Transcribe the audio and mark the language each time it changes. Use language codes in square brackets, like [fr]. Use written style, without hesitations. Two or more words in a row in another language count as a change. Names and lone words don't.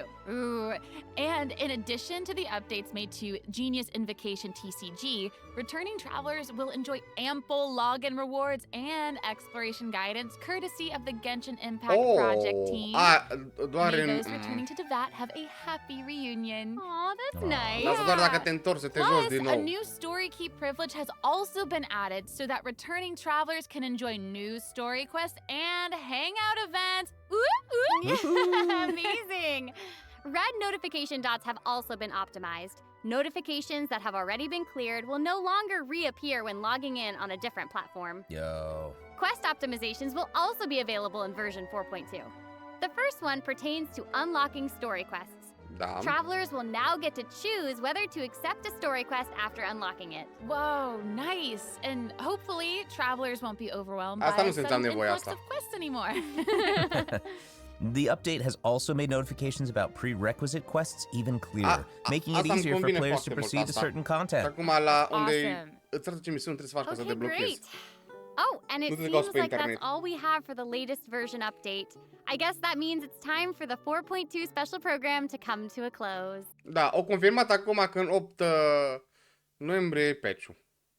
[en] Ooh, and in addition to the updates made to Genius Invocation TCG, returning travelers will enjoy ample login rewards and exploration guidance courtesy of the Genshin Impact Project team. [ro] Doar [en] May [ro] în... [en] those returning to Devat have a happy reunion. Aw, that's nice. [ro] Lasă doar dacă te întorci să te joci Plus, din a nou. [en] new story key privilege has also been added so that returning travelers can enjoy new story quests and hangout events. Amazing! Red notification dots have also been optimized. Notifications that have already been cleared will no longer reappear when logging in on a different platform. Yo. Quest optimizations will also be available in version 4.2. The first one pertains to unlocking story quests. [ro] Da. [en] Travelers will now get to choose whether to accept a story quest after unlocking it. Whoa, nice. And hopefully travelers won't be overwhelmed [ro] Asta [en] by [ro] nu [en] a [ro] simțeam [en] sudden [ro] nevoia [en] influx [ro] asta. [en] of quests anymore. The update has also made notifications about prerequisite quests even clearer, making it [ro] asta îmi [en] easier for [ro] convine [en] players [ro] foarte [en] to [ro] mult [en] proceed to [ro] asta. [en] certain content. [ro] Și acum la unde [en] Awesome. [ro] îți arăt ce misiuni trebuie să faci ca să [en] Okay, [ro] deblochezi. [en] great. Oh, and it [ro] Nu te [en] seems [ro] cauți pe [en] like that's [ro] internet. [en] all we have for the latest version update. I guess that means it's time for the 4.2 special program to come to a close. [ro] Da, o confirmat acum că în 8 noiembrie e patch-ul.